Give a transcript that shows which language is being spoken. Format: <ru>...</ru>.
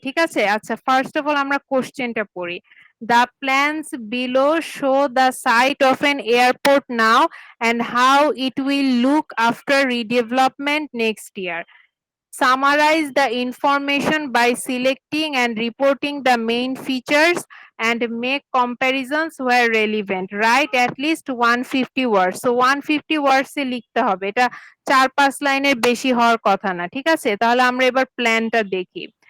<bn>ঠিক আছে, আচ্ছা ফার্স্ট অফ অল আমরা কোশ্চেনটা পড়ি।</bn> <en>The plans below show the site of an airport now and how it will look after redevelopment next year. Summarize the information by selecting and reporting the main features and make comparisons where relevant. Write at least 150 words.</en> <bn>So 150 words এ লিখতে হবে, এটা 4-5 লাইনের বেশি হওয়ার কথা না। ঠিক আছে, তাহলে আমরা এবার প্ল্যানটা দেখি।</bn>